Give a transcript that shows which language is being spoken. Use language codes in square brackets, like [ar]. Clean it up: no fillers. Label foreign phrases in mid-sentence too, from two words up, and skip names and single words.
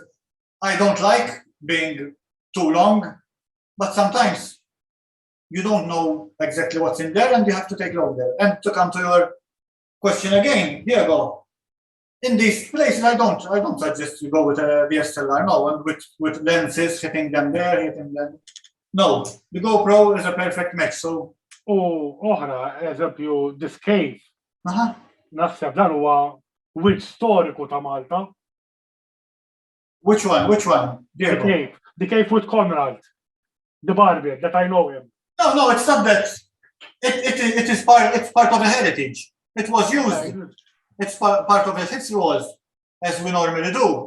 [en] I don't like being too long, but sometimes you don't know exactly what's in there and you have to take longer. And to come to your question again, Diego, in these places, I don't suggest you go with a DSLR, no, and with lenses, hitting them there, hitting them. No, the GoPro is a perfect match, so. [mt] Oħra, eżempju, [en] this cave. [mt] Naħseb dan huwa wiċċ storiku ta' Malta. [en] Which one? Diego? The cave with Conrad, the barber, that I know him. No, it's not that. It's part of a heritage. It was used. It's part of the history was, as we normally do.